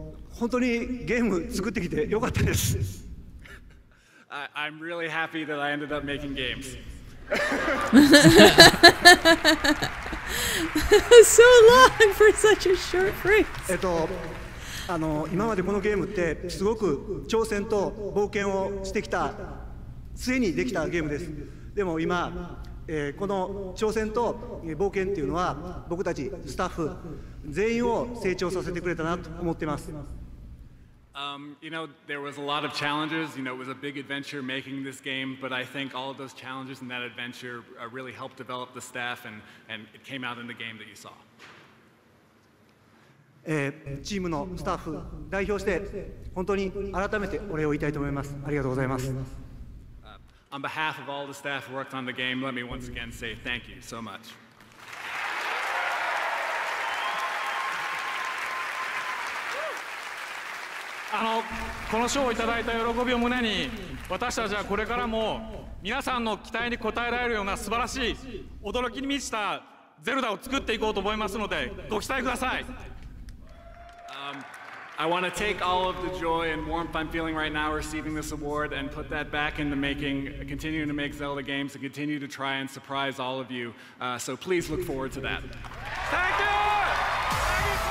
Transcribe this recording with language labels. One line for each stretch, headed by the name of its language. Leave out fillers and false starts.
Japanese: 本当にゲーム作ってきてよかったです。
English: I'm really happy that I ended up making games. So long for such a short phrase.
Japanese: 今までこのゲームってすごく挑戦と冒険をしてきた末にできたゲームです。でも今、この挑戦と冒険っていうのは僕たちスタッフ全員を成長させてくれたなと思っています。
English: You know, there was a lot of challenges. You know, it was a big adventure making this game, but I think all of those challenges and that adventure really helped develop the staff, and it came out in the game that you saw.
Japanese: チームのスタッフ代表して本当に改めてお礼を言いたいと思います。ありがとうございます。
English: On behalf of all the staff who worked on the game, let me once again say thank you so much.
Japanese: この賞をいただいた喜びを胸に、私たちはこれからも皆さんの期待に応えられるような素晴らしい驚きに満ちたゼルダを作っていこうと思いますので、ご期待ください。
English: I want to take all of the joy and warmth I'm feeling right now receiving this award and put that back into continuing to make Zelda games and continue to try and surprise all of you. So please look forward to that. Thank you!